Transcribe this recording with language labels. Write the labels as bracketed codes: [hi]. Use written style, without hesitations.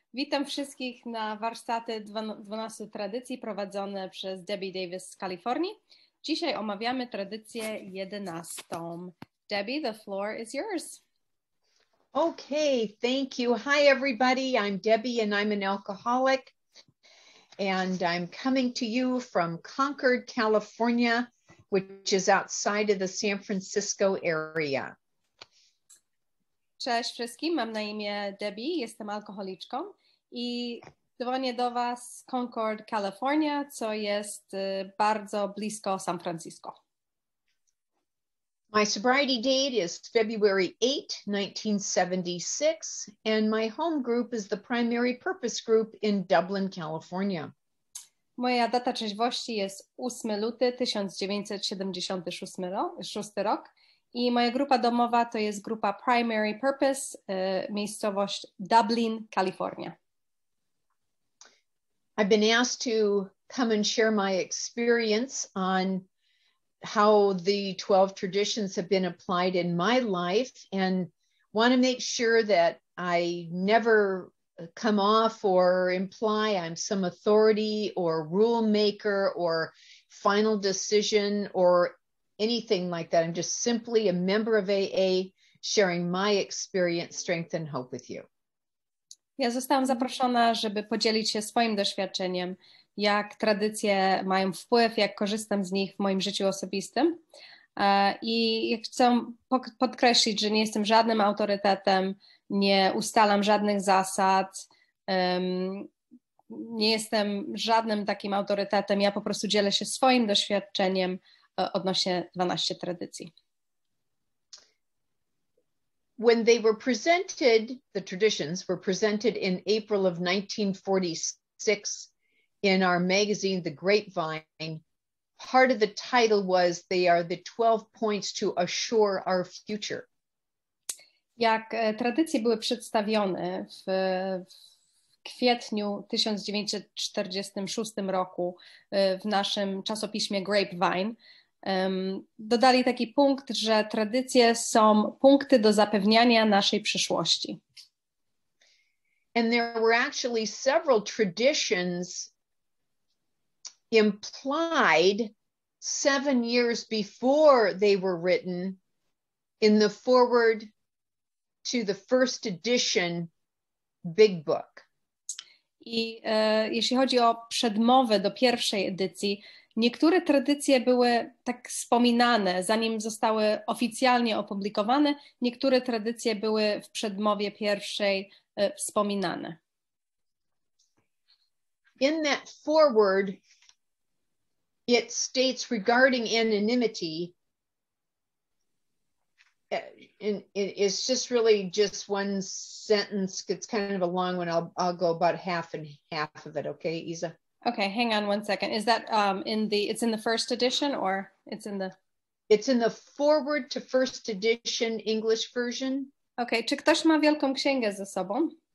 [pl] Witam wszystkich na warsztaty 12 tradycji prowadzone przez Debbie Davis z Kalifornii. Dzisiaj omawiamy tradycję 11. [en] Debbie, the floor is yours. Okay, thank you. Hi, everybody. I'm Debbie, and I'm an alcoholic. And I'm coming to you from Concord, California, which is outside of the San Francisco area. [pl] Cześć wszystkim, mam na imię Debbie, jestem alkoholiczką i dzwonię do Was z Concord, California, co jest bardzo blisko San Francisco. [en] My sobriety date is February 8, 1976, and my home group is the Primary Purpose Group in Dublin, California. [pl] Moja data trzeźwości jest 8 luty 1976 rok i moja grupa domowa to jest grupa Primary Purpose, miejscowość Dublin, Kalifornia. [en] I've been asked to come and share my experience on how the 12 traditions have been applied in my life, and want to make sure that I never come off or imply I'm some authority or rule maker or final decision or anything like that. I'm just simply a member of AA sharing my experience, strength, and hope with you. [pl] Ja zostałam zaproszona, żeby podzielić się swoim doświadczeniem, jak tradycje mają wpływ, jak korzystam z nich w moim życiu osobistym. I chcę podkreślić, że nie jestem żadnym autorytetem, nie ustalam żadnych zasad, nie jestem żadnym takim autorytetem, ja po prostu dzielę się swoim doświadczeniem odnośnie 12 tradycji. [en] When they were presented, the traditions were presented in April of 1946 in our magazine, The Grapevine, part of the title was, they are the 12 points to assure our future. [pl] Jak tradycje były przedstawione w kwietniu 1946 roku w naszym czasopiśmie Grapevine, dodali taki punkt, że tradycje są punkty do zapewniania naszej przyszłości. [en] And there were actually several traditions implied 7 years before they were written in the foreword to the first edition Big Book. [pl] I jeśli chodzi o przedmowę do pierwszej edycji, niektóre tradycje były tak wspominane, zanim zostały oficjalnie opublikowane, niektóre tradycje były w przedmowie pierwszej wspominane. [en] In that foreword, it states regarding anonymity, and it's just really just one sentence. It's kind of a long one. I'll go about half and half of it. Okay, Isa? Okay, hang on one second. Is that it's in the first edition or it's in the... It's in the foreword to first edition English version. [pl] Okay, czy ktoś ma Wielką Księgę ze sobą?